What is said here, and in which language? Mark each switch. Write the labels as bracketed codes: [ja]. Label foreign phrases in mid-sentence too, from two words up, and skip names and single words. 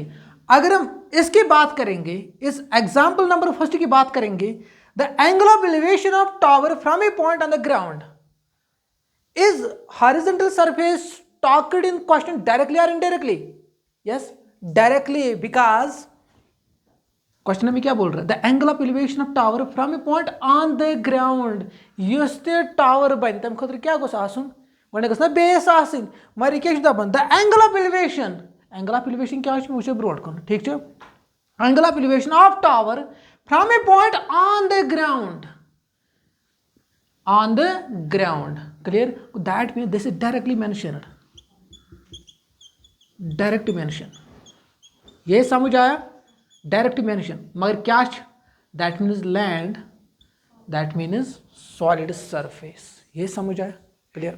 [hi] अगर हम इसकी बात करेंगे, इस एग्जाम्पल नंबर फर्स्ट की बात करेंगे, [en] the angle of elevation of tower from a point on the ground, is horizontal surface talked in question directly और indirectly? yes, directly, because question [hi] में क्या बोल रहा है? [en] the angle of elevation of tower from a point on the ground. [ks] यस ते टावर बन तम खतर क्या गोस आसुन, गने गस ना बेस आसिन, मगर क्या दपन [en] the angle of elevation, angle of elevation [ks] क्या वो ब्रोड कर, [hi] ठीक है। [en] angle of elevation of tower from a point on the ground, on the ground, clear. that means this is directly mentioned, direct mention, [hi] ये समझ आया, [en] direct mention, मगर क्या that means land, that means solid surface, [hi] ये समझ आया, [en] क्लियर।